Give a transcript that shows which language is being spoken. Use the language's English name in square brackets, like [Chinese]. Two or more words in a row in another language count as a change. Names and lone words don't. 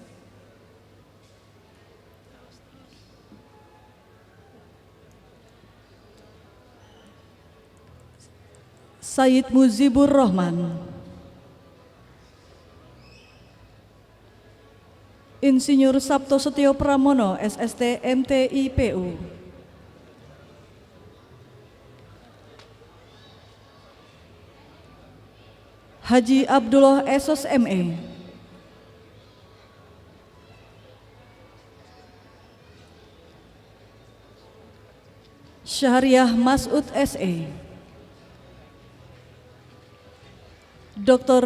[Indonesian] Said Muzibur Rahman, Insinyur Sabto Setio Pramono, SST MTIPU, Haji Abdullah Esos ME, Syahriah Mas'ud SE, Dr.